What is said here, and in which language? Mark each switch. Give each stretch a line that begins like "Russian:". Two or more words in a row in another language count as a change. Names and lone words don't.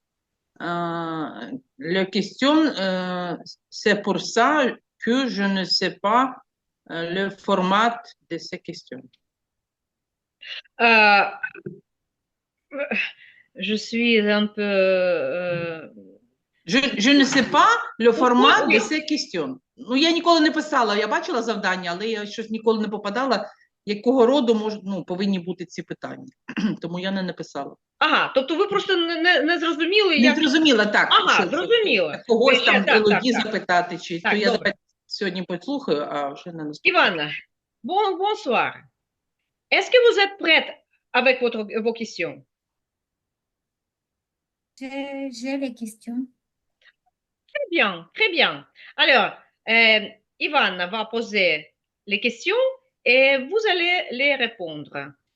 French: La question, c'est pour ça que je ne sais pas le format de ces questions. Euh, je suis un peu... Je не sais pas le format Oui. de ces questions.
Ukrainian: Ну, я ніколи не писала, я бачила завдання, але я щось ніколи не попадала, якого роду повинні бути ці питання. Тому я не написала. Ага, тобто ви просто не зрозуміли, Не як... зрозуміла, так. Ага, що це. зрозуміла. Когось Ви ще- там так, елоді так, так. запитати, чи Так, то я добре. давайте сьогодні послухаю, а вже не наступаю.
French: Ivana, bonsoir. Est-ce que vous êtes prête avec vos questions? J'ai les questions. Très bien, très bien. Alors, Ivana va poser les questions et vous allez les répondre.